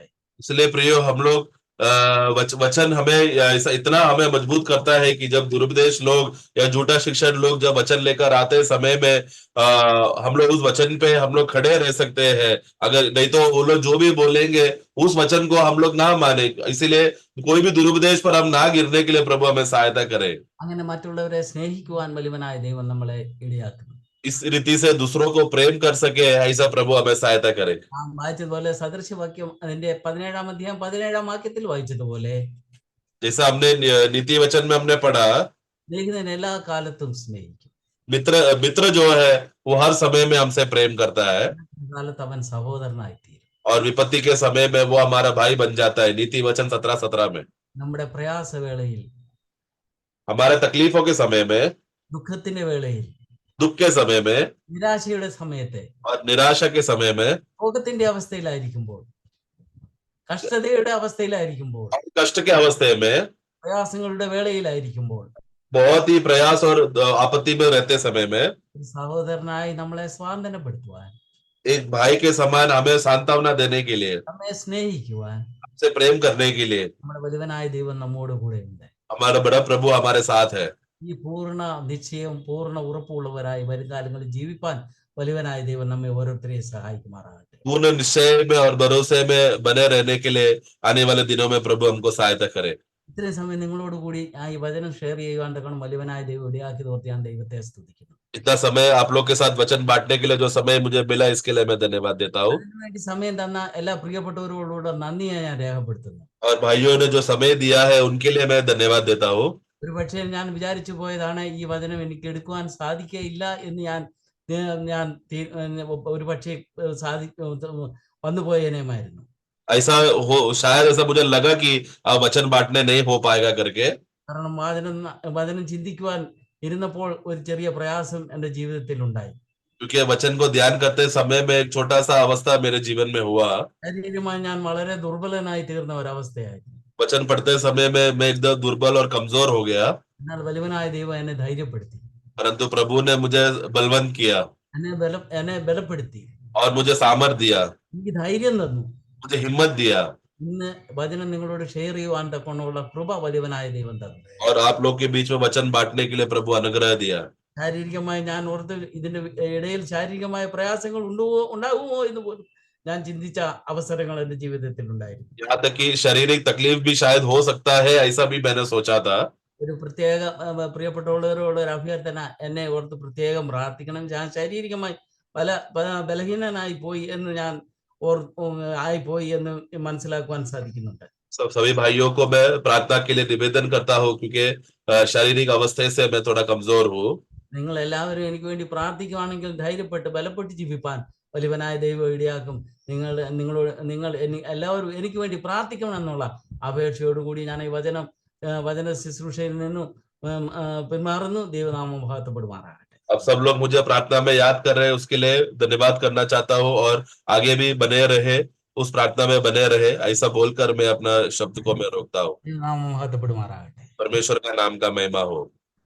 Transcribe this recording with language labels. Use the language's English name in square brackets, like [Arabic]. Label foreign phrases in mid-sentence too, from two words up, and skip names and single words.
[Hindi] इसलिए प्रियो हम लोग वचन हमें इतना हमें मजबूत करता है कि जब दुरुपदेश लोग या झूठा शिक्षण लोग जब वचन लेकर आते समय में हम लोग उस वचन पे हम लोग खड़े रह सकते हैं. अगर नहीं तो वो लोग जो भी बोलेंगे उस वचन को हम लोग ना माने. इसीलिए कोई भी दुरुपदेश पर हम ना गिरने के लिए प्रभु हमें सहायता करे. [Malayalam] അങ്ങനെ മറ്റുള്ളവരെ സ്നേഹിക്കുവാൻ വലിയവനായ ദൈവം നമ്മളെ ഇടയാക്കുന്നു. [Hindi] इस रीति से दूसरों को प्रेम कर सके, ऐसा प्रभु हमें सहायता करे. [Malayalam] നാം വായിച്ചതുപോലെ സദൃശവാക്യം അതിന്റെ 17-ാം അധ്യായം 17-ാം വാക്യത്തിൽ വായിച്ചതുപോലെ [Hindi] जैसा हमने नीति वचन में हमने पढ़ा, [Malayalam] സ്നേഹിതൻ എല്ലാ കാലത്തും സ്നേഹിക്കും. [Hindi] मित्र जो है वो हर समय में हमसे प्रेम करता है [Malayalam] കാലത്ത് അവൻ സഹോദരനായി തീരും. [Hindi] और विपत्ति के समय में वो हमारा भाई बन जाता है. नीति वचन 17:17 में [Malayalam] നമ്മുടെ പ്രയാസവേളയിൽ, [Hindi] हमारे तकलीफों के समय में, [Malayalam] ദുഃഖത്തിന്റെ വേളയിൽ, [Hindi] दुख के समय में [Malayalam] നിരാശയുടെ സമയത്ത്, [Hindi] और निराशा के समय में, [Malayalam] രോഗത്തിന്റെ അവസ്ഥയിലായിരിക്കുമ്പോൾ, കഷ്ടതയുടെ അവസ്ഥയിലായിരിക്കുമ്പോൾ, [Hindi] कष्ट के अवस्था में, [Malayalam] പ്രയാസങ്ങളുടെ വേളയിലായിരിക്കുമ്പോൾ [Hindi] बहुत ही प्रयास और आपत्ति में रहते समय में [Malayalam] ഒരു സഹോദരനായി നമ്മളെ സ്വാന്തനപ്പെടുത്തുവാൻ, [Hindi] एक भाई के समान हमें सांत्वना देने के लिए, [Malayalam] നമ്മെ സ്നേഹിക്കുവാൻ [Hindi] हमसे प्रेम करने के लिए [Malayalam] നമ്മുടെ വലിയവനായ ദൈവം നമ്മോട് കൂടെ ഉണ്ട്. [Hindi] हमारा बड़ा प्रभु हमारे साथ है. [Malayalam] ഈ പൂർണ്ണ നിശ്ചയം, പൂർണ്ണ ഉറപ്പുള്ളവരായി വരും കാലങ്ങളിൽ ജീവിപ്പാൻ വലിയവനായ ദൈവം നമ്മെ ഓരോരുത്തരെയും സഹായിക്കുമാറാകട്ടെ. [Hindi] पूर्ण निश्चय में और भरोसे में बने रहने के लिए आने वाले दिनों में प्रभु हमको सहायता करे. [Malayalam] ഇത്രയും സമയം നിങ്ങളോട് കൂടി ഈ വചനം ഷെയർ ചെയ്യുവാൻ തക്കണം വലിയവനായ ദൈവം ഇടയാക്കി തോർത്തി ഞാൻ ദൈവത്തെ സ്തുതിക്കുന്നു. [Hindi] इतना समय आप लोग के साथ वचन बांटने के लिए जो समय मुझे मिला इसके लिए मैं धन्यवाद देता हूँ. [Malayalam] അതിനുവേണ്ടി സമയം തന്ന എല്ലാ പ്രിയപ്പെട്ടവരോടുകൂടെ നന്ദിയെ ഞാൻ രേഖപ്പെടുത്തുന്നു. [Hindi] और भाइयों ने जो समय दिया है उनके लिए मैं धन्यवाद देता हूँ. [Malayalam] ഒരു പക്ഷേ ഞാൻ വിചാരിച്ചു പോയതാണ് ഈ വചനം എനിക്ക് എടുക്കുവാൻ സാധിക്കയില്ല എന്ന് ഞാൻ ഒരു പക്ഷേ വന്നു പോയേനേമായിരുന്നു. [Hindi] ऐसा हो, शायद ऐसा मुझे लगा कि वचन बांटने नहीं हो पाएगा करके. [Malayalam] കാരണം വചനം ചിന്തിക്കുവാൻ ഇരുന്നപ്പോൾ ഒരു ചെറിയ പ്രയാസം എന്റെ ജീവിതത്തിൽ ഉണ്ടായി. [Hindi] क्योंकि वचन को ध्यान करते समय में एक छोटा सा अवस्था मेरे जीवन में हुआ. [Malayalam] ശാരീരികമായി ഞാൻ വളരെ ദുർബലനായി തീർന്ന ഒരവസ്ഥയായിരുന്നു. [Hindi] वचन पढ़ते समय में मैं एकदम दुर्बल और कमजोर हो गया. [Malayalam] എന്നാൽ വലിയവനായ ദൈവം എന്നെ ധൈര്യപ്പെടുത്തി, [Hindi] परंतु प्रभु ने मुझे बलवंत किया [Malayalam] എന്നെ ബലപ്പെടുത്തി, [Hindi] और मुझे सामर्थ दिया, [Malayalam] എനിക്ക് ധൈര്യം തന്നു. [Hindi] मुझे हिम्मत दिया. [Malayalam] ഇന്ന് വചനം നിങ്ങളോട് ഷെയർ ചെയ്യുവാൻ തക്കവണ്ണമുള്ള കൃപ വലിയവനായ ദൈവം തന്നു. [Hindi] और आप लोग के बीच में वचन बांटने के लिए प्रभु अनुग्रह दिया. [Malayalam] ശാരീരികമായി ഞാൻ ഓർത്ത് ഇതിന്റെ ഇടയിൽ ശാരീരികമായ പ്രയാസങ്ങൾ ഉണ്ടാകുമോ എന്ന് പോലും ഞാൻ ചിന്തിച്ച അവസരങ്ങൾ എന്റെ ജീവിതത്തിൽ ഉണ്ടായിരുന്നു. [Hindi] यहाँ तक कि शारीरिक तकलीफ भी शायद हो सकता है, ऐसा भी मैंने सोचा था. [Malayalam] ഒരു പ്രത്യേക പ്രിയപ്പെട്ടവരോട് ഒരു അഭ്യർത്ഥന, എന്നെ ഓർത്ത് പ്രത്യേകം പ്രാർത്ഥിക്കണം. ഞാൻ ശാരീരികമായി ബലഹീനനായി പോയി എന്ന് ഞാൻ ആയിപ്പോയി എന്ന് മനസ്സിലാക്കുവാൻ സാധിക്കുന്നുണ്ട്. [Hindi] सभी भाइयों को मैं प्रार्थना के लिए निवेदन करता हूँ क्योंकि शारीरिक अवस्था से मैं थोड़ा कमजोर हूँ. [Malayalam] നിങ്ങൾ എല്ലാവരും എനിക്ക് വേണ്ടി പ്രാർത്ഥിക്കുവാണെങ്കിൽ ധൈര്യപ്പെട്ട് ബലപ്പെട്ട് ജീവിപ്പാൻ വലിയവനായ ദൈവം ഇടയാക്കും. നിങ്ങൾ എല്ലാവരും എനിക്ക് വേണ്ടി പ്രാർത്ഥിക്കണമെന്നുള്ള അപേക്ഷയോടുകൂടി ഞാൻ ഈ വചന ശുശ്രൂഷയിൽ നിന്നും പിന്മാറുന്നു. ദൈവനാമം മഹത്വപ്പെടുമാറാകട്ടെ. [Hindi] अब सब लोग मुझे प्रार्थना में याद कर रहे हैं, उसके लिए धन्यवाद करना चाहता हूँ और आगे भी बने रहे उस प्रार्थना में बने रहे, ऐसा बोलकर मैं अपना शब्द को मैं रोकता हूँ। [Malayalam] നാം മഹത്വപ്പെടുമാറാകട്ടെ. [Hindi] परमेश्वर का नाम का महिमा हो.